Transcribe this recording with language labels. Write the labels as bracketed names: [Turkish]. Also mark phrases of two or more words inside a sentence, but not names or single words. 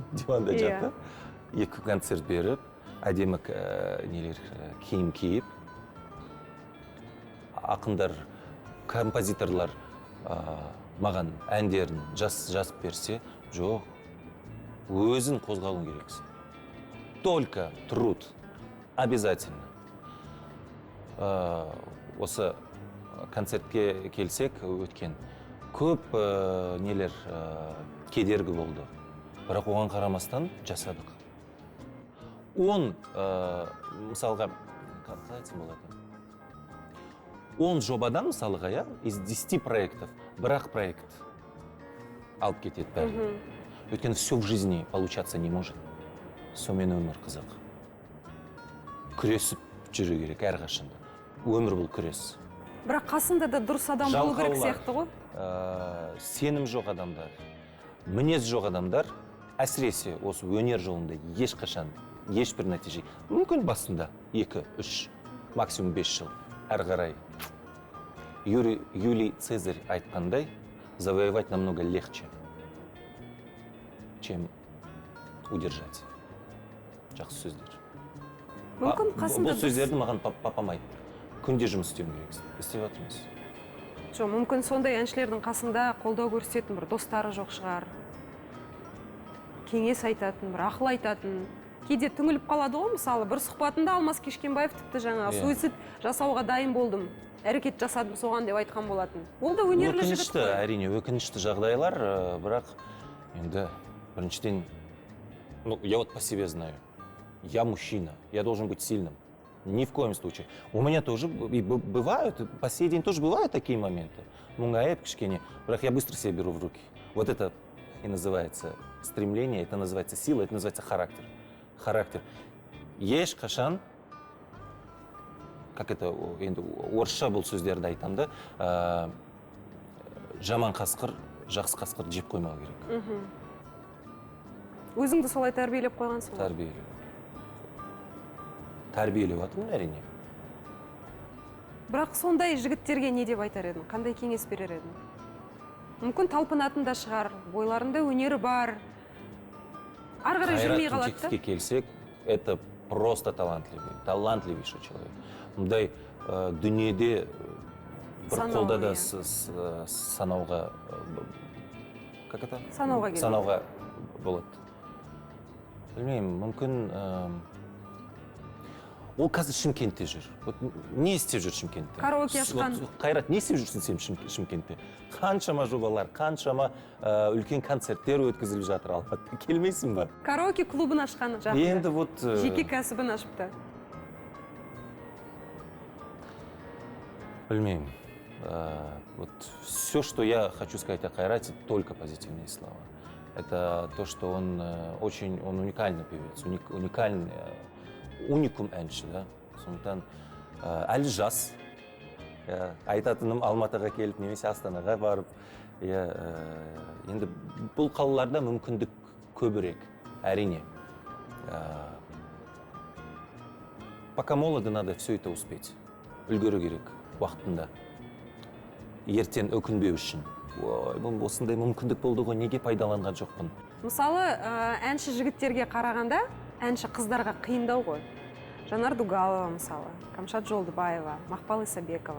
[Kazakh] Диванда жатып, 2 концерт беріп, әдемі киім киіп, ақындар, композиторлар маған әндерін жазып берсе, жоқ, өзін қозғалуың керексің. [Russian] Только труд. Обязательно. [Kazakh] Осы концертке келсек өткен. Көп нелер кедергі болды. Бірақ оған қарамастан жасадық. 10 мысалға, қалай айтсам болады? 10 жобадан мысалға, [Russian] из 10 проектов, [Kazakh] бірақ проект алып кетеді бәрі. [Russian] Өйткені все в жизни получаться не может. [Kazakh] Сонымен өмір қызық. Күресіп жүру керек әрқашанда. Өмір бұл күрес. Бірақ қасында да дұрыс адам болу керек сияқты ғой. Сенім жоқ адамдар, мінез жоқ адамдар, әсіресе осы өнер жолында ешқашан, ешбір нәтиже. Мүмкін басында 2-3, максимум 5 жыл. Әрі қарай. Юлий Цезарь айтқандай, [Russian] завоевать намного легче, чем удержать. [Kazakh] Жақсы сөздер. Мүмкін қасында бұл сөздерді маған папам айтты. Күнде жұмыс істеуім керексің. Істеп жатырмыз. Жоқ, мүмкін сондай әншілердің қасында қолдау көрсететін бір достары жоқ шығар. Кеңес айтатын, бір ақыл айтатын. Кейде түңіліп қалады ғой, мысалы, бір сұхбатында Алмас Кешкенбаев тіпті жаңа суицид жасауға дайын болдым. Әрекет жасадым соған деп айтқан болатын. Ол да өнерлі жігіт қой. Әрине, өкінішті жағдайлар, бірақ енді біріншіден, [Russian] я вот по себе знаю. Я мужчина, я должен быть сильным. Ни в коем случае. У меня тоже бывают, по сей день тоже бывают такие моменты. [Kazakh] Мұңайып кішкене, бірақ [Russian] я быстро себя беру в руки. Вот это и называется стремление, это называется сила, это называется характер. Характер. Ешқашан, как это, [Kazakh] енді орысша бұл сөздерді айтам да, жаман қасқыр, жақсы қасқыр жеп қоймау керек. Өзіңді солай тәрбиелеп қойғансың ғой? Тәрбиелеп жатырмын әрине. Бірақ сондай жігіттерге не деп айтар едің? Қандай кеңес берер едің? Мүмкін талпынатын да шығар, бойларында өнері бар. Ары қарай жүрмей қалады. Қайрат Түнтековке келсек, [Russian] это просто талантливейший человек. [Kazakh] Мұндай дүниеде бір қолда да санауға, [Russian] как это? [Kazakh] Санауға болады. Білмеймін, мүмкін ол қазір Шымкентте жүр. Не істеп жүр Шымкентте? Караоке ашқан. Қайрат, не істеп жүрсің сен Шымкентте? Қаншама жобалар, қаншама үлкен концерттер өткізіліп жатыр Алматыда. Келмейсің ба? Караоке клубын ашқан жақында. Енді вот... Жеке кәсібін ашыпты. Білмеймін. [Russian] Вот все, что я хочу сказать о Кайрате, только позитивные слова. Это то, что он уникальный певец, уникальный, уникум әнші, да. [Kazakh] Сондықтан әлі жас. Айтатыным Алматыға келіп, немесе Астанаға барып, енді бұл қалаларда мүмкіндік көбірек, әрине. [Russian] Пока молоды, надо все это успеть. [Kazakh] Үлгеру керек уақытында. Ертең өкінбеу үшін. ой бұл осындай мүмкіндік болды ғой, неге пайдаланған жоқпын. Мысалы, әнші жігіттерге қарағанда, әнші қыздарға қиындау ғой. Жанар Дугалова мысалы, Камшат Жолдыбаева, Мақпал Исабекова.